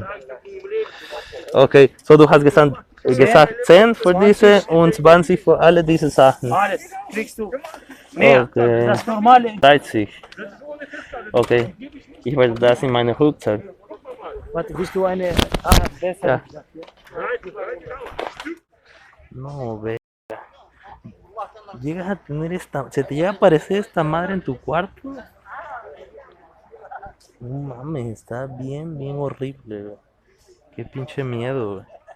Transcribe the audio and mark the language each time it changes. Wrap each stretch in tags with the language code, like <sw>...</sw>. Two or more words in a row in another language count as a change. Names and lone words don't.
<de>Okay, so du hast gesagt 10 für diese und 20 für alle diese Sachen. Alles kriegst du. Mehr, Okay. das normale. 30. Okay. Ich will das in meine Rucksack. Warte, bist du eine. Besser. Ja.</de> <es>No, ve. Llegas a tener esta. ¿Se te llega a aparecer esta madre en tu cuarto? No mames, está bien, bien horrible, güey. Qué pinche miedo, güey.</es>